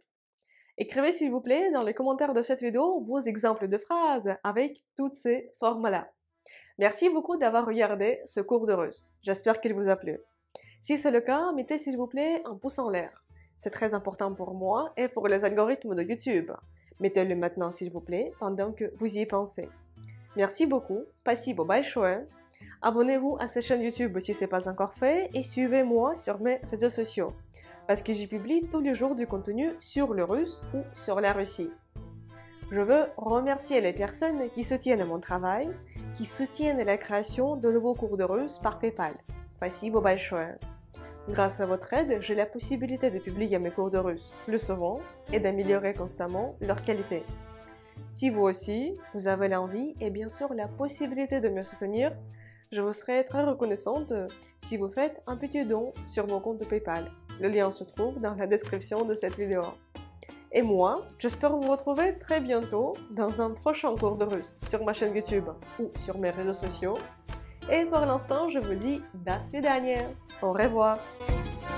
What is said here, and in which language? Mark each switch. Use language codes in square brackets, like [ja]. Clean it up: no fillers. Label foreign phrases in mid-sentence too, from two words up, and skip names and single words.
[fr] Écrivez s'il vous plaît dans les commentaires de cette vidéo vos exemples de phrases avec toutes ces formes-là. Merci beaucoup d'avoir regardé ce cours de russe. J'espère qu'il vous a plu. Si c'est le cas, mettez s'il vous plaît un pouce en l'air. C'est très important pour moi et pour les algorithmes de YouTube. Mettez-le maintenant s'il vous plaît pendant que vous y pensez. Merci beaucoup. [ru] Спасибо большое. [fr] Abonnez-vous à cette chaîne YouTube si ce n'est pas encore fait et suivez-moi sur mes réseaux sociaux parce que j'y publie tous les jours du contenu sur le russe ou sur la Russie. Je veux remercier les personnes qui soutiennent mon travail, qui soutiennent la création de nouveaux cours de russe par PayPal. [ru] Спасибо большое. [fr] Grâce à votre aide, j'ai la possibilité de publier mes cours de russe plus souvent et d'améliorer constamment leur qualité. Si vous aussi, vous avez l'envie et bien sûr la possibilité de me soutenir, je vous serai très reconnaissante si vous faites un petit don sur mon compte PayPal. Le lien se trouve dans la description de cette vidéo. Et moi, j'espère vous retrouver très bientôt dans un prochain cours de russe sur ma chaîne YouTube ou sur mes réseaux sociaux. Et pour l'instant, je vous dis [ru] до свидания. [fr] Au revoir.